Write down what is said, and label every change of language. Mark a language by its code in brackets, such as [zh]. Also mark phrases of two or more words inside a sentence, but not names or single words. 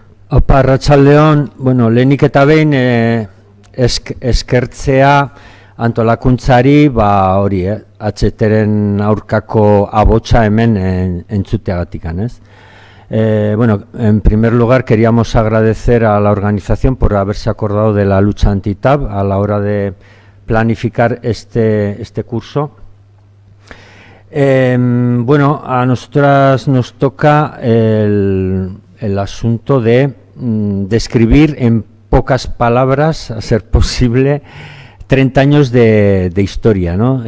[eu] Opa, arratsaldeon, bueno, lehenik eta behin eskertzea antolakuntzari, hori, HTren aurkako abotsa hemen entzuteagatikan, ez? [es] Bueno, en primer lugar queríamos agradecer a la organización por haberse acordado de la lucha anti-TAV a la hora de planificar este curso. Bueno, a nosotras nos toca el asunto de describir en pocas palabras, a ser posible, 30 años de historia, ¿no?